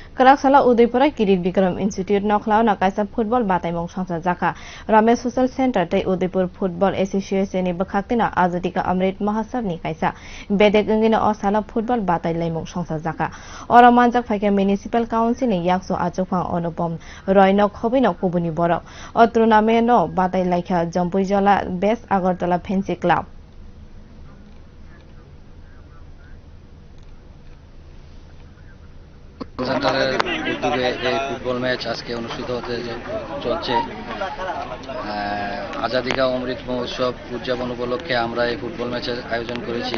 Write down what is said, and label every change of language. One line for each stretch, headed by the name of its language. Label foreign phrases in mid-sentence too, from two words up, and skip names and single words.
Kok Borok: Kwrak sala Udaipur krit Bikram Institute nokhlao na kaisa football bataimung songsajak Ramesh Social Center tei Udaipur Football Association ni bwkhaktwi na azadika amrit mahotsab ni kaisa bedek wngwi na o salo football batailaimung songsajak oro manjak phaikha
English: municipal council
Kok Borok: ni yakchu achukphang Anupam Roy no khobwi no kubuni borog o tournament no batailaikha jampui jala best agartala fancy club
Bangla: সেন্টারের উদ্যোগে এই ফুটবল ম্যাচ আজকে অনুষ্ঠিত হতে চলছে। আজাদিকা অমৃত মহোৎসব উদযাপন উপলক্ষে আমরা এই ফুটবল ম্যাচের আয়োজন করেছি।